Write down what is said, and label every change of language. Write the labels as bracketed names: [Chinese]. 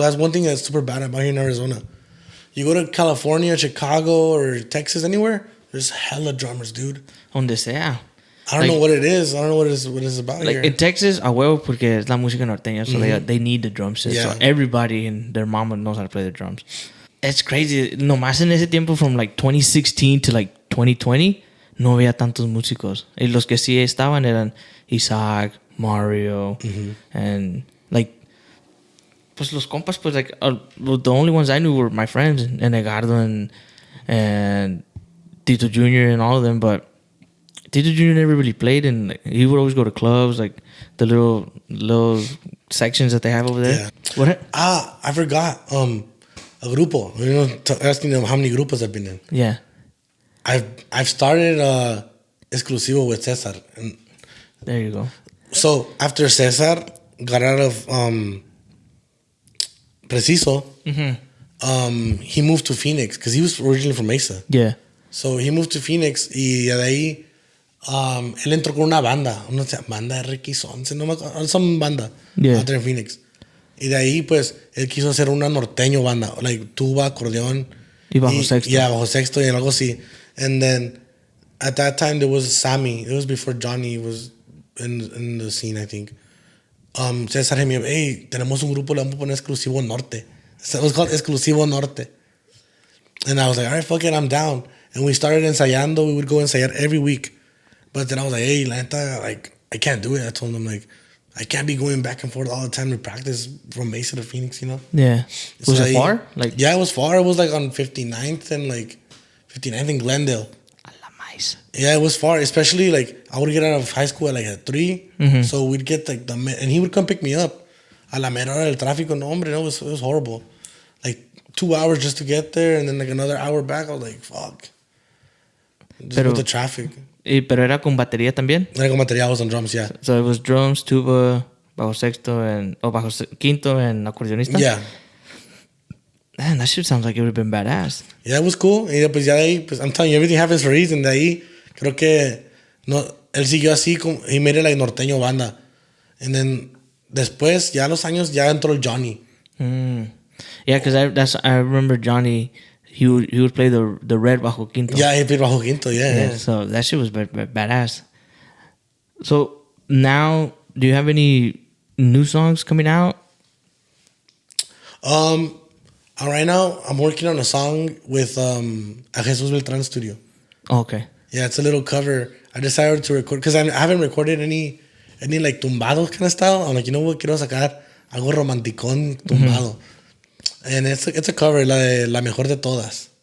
[English] That's one thing that's super bad about here in Arizona. You go to California, Chicago, or Texas, anywhere, there's hella drummers, dude. [Spanish] Donde sea. [English] I don't know what it is. I don't know what it's about like here. In Texas, [Spanish] a huevo porque es la música norteña, [English] so they need the drum set. Yeah. So everybody and their mama knows how to play the drums. It's crazy. [Spanish] Nomás en ese tiempo [English] from like 2016 to like 2020, [Spanish] no había tantos músicos. Y los que sí estaban eran [English] Isaac, Mario, and like, [Spanish] pues los compas, pues [English] like, the only ones I knew were my friends, and Edgardo and Tito Jr. and all of them, but Tito Jr. never really played, and like, he would always go to clubs, like the little sections that they have over there. Yeah. What? I forgot. A grupo. Asking them how many grupos I've been in. Yeah. I've started exclusivo with Cesar. And there you go. So after Cesar got out of Preciso, he moved to Phoenix because he was originally from Mesa. Yeah. So he moved to Phoenix [Spanish] y de ahí Él entró con una banda banda RX11, no me acuerdo, [English] some banda Yeah. out there in Phoenix. [Spanish] Y de ahí, pues, él quiso hacer una norteño banda, like tuba, acordeón. Y bajo sexto. Yeah, bajo sexto y algo así. [English] And then, at that time, there was Sammy. It was before Johnny was in the scene, I think. César hit me up, [Spanish] hey, tenemos un grupo, le vamos a poner Exclusivo Norte. [English] So it was called Exclusivo Norte. And I was like, all right, fuck it, I'm down. And we started ensayando. We would go ensayar every week. But then I was like, hey, la neta, like, I can't do it. I told him, like, I can't be going back and forth all the time to practice from Mesa to Phoenix, you know? Yeah. Was So it far? Like, yeah, it was far. It was like on 59th and like 59th in Glendale. a la maíz. Yeah, it was far. Especially like I would get out of high school at like at 3. Mm-hmm. So we'd get like and he would come pick me up. [Spanish] A la mera hora del tráfico, no, hombre, no, [English] it was horrible. Like 2 hours just to get there and then like another hour back. I was like, fuck. Just with the traffic. [Spanish] Pero era con batería también? Era con materiales [English] and drums, yeah. So it was drums, tuba, bajo sexto, quinto, and acordeonista? Yeah. Man, that shit sounds like it would have been badass. Yeah, it was cool. [Spanish] Y pues ya de ahí, pues [English] I'm telling you, everything happens for a reason. [Spanish] De ahí, creo que no, él siguió así, [English] he made it like norteño banda. And then, [Spanish] después, ya a los años, ya entró el Johnny. [English] Yeah, because I remember Johnny, he would play the red bajo quinto. Yeah, he played bajo quinto, yeah. So that shit was badass. So now, do you have any new songs coming out? Right now, I'm working on a song with A Jesus Beltran Studio. Oh, okay. Yeah, it's a little cover. I decided to record, because I haven't recorded any like tumbado kind of style. I'm like, you know what, [Spanish] quiero sacar algo romanticón tumbado. [English] And it's a cover, la de La Mejor de Todas.